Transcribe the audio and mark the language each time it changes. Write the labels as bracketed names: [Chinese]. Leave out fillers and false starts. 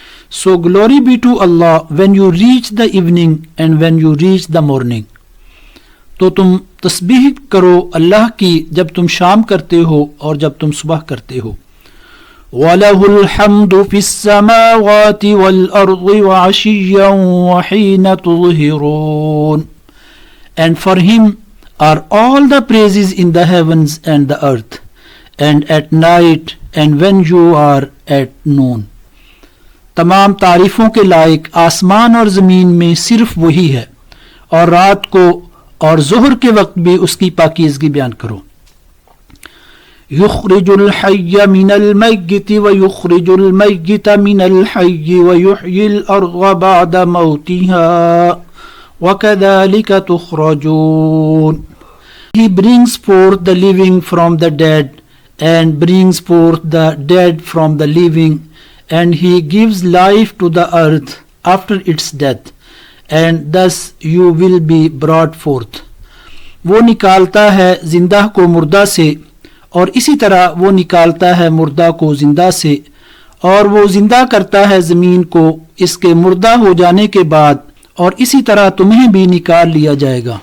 [English] So glory be to Allah when you reach the evening and when you reach the morning. [Urdu] تو تم تسبیح کرو اللہ کی جب تم شام کرتے ہو اور جب تم صبح کرتے ہو. [Arabic] وَلَهُ الْحَمْدُ فِي السَّمَاوَاتِ وَالْأَرْضِ وَعَشِيًّا وَحِينَ تُظْهِرُونَ. [English] And for him are all the praises in the heavens and the earth, and at night and when you are at noon. [Urdu] تمام تعریفوں کے لائق آسمان اور زمین میں صرف وہی ہے، اور رات کو اور ظہر کے وقت بھی اس کی پاکیزگی بیان کرو. [Arabic] یخرج الحی من المیت ویخرج المیت من الحی ویحیی الارض بعد موتها وکذالک تخرجون. [English] He brings forth the living from the dead and brings forth the dead from the living, and he gives life to the earth after its death, and thus you will be brought forth. [Urdu] وہ نکالتا ہے زندہ کو مردہ سے، اور اسی طرح وہ نکالتا ہے مردہ کو زندہ سے، اور وہ زندہ کرتا ہے زمین کو اس کے مردہ ہو جانے کے بعد، اور اسی طرح تمہیں بھی نکال لیا جائے گا.